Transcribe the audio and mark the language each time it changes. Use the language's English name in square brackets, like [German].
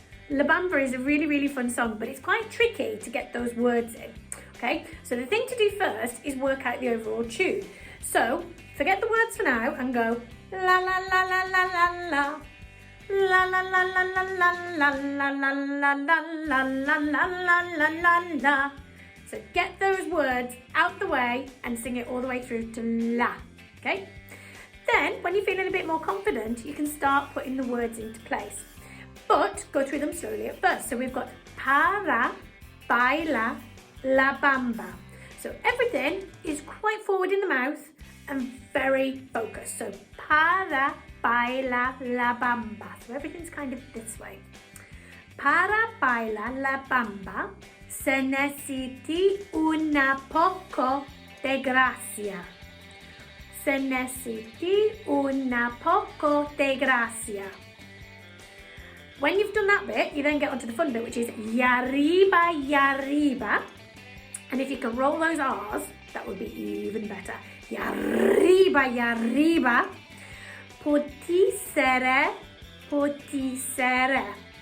[English] La Bamba is a really, really fun song, but it's quite tricky to get those words in. Okay, so the thing to do first is work out the overall tune. So forget the words for now and go la la la la la la la. La la la la la la la la la la la la la la la la la. So get those words out the way and sing it all the way through to la. Okay? Then when you're feeling a bit more confident, you can start putting the words into place. But go through them slowly at first. So we've got [Spanish] para, baila, la bamba. [English] So everything is quite forward in the mouth and very focused. [Spanish] So para, baila, la bamba. [English] So everything's kind of this way. [Spanish] Para baila la bamba, se necesita una poco de gracia. Se necesita una poco de gracia. [English] When you've done that bit, you then get onto the fun bit, which is [Spanish] ya arriba, ya arriba. [English] And if you can roll those R's, that would be even better. [Spanish] Ya arriba, ya arriba. Potisere, potisere.